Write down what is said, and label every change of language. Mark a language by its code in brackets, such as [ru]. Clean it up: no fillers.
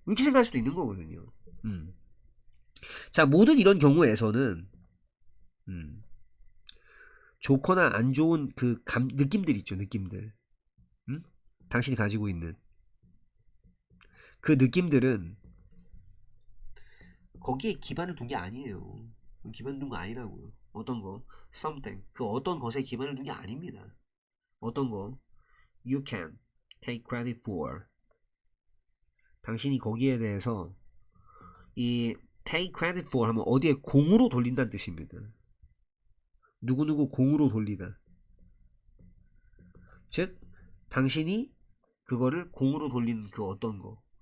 [ko] 이렇게 생각할 수도 있는 거거든요. 음. 자, 모든 이런 경우에서는 음, 좋거나 안 좋은 그 느낌들 있죠, 느낌들. 당신이 가지고 있는 그 느낌들은 거기에 기반을 둔 게 아니에요. 기반 둔 거 아니라고요. 어떤 거, something, 그 어떤 것에 기반을 둔 게 아닙니다. [en] 어떤 거, you can take credit for. [ko] 당신이 거기에 대해서 이 take credit for 하면 어디에 공으로 돌린다는 뜻입니다. 누구누구 공으로 돌리다. 즉, 당신이 그거를 공으로 돌리는 그 어떤 거.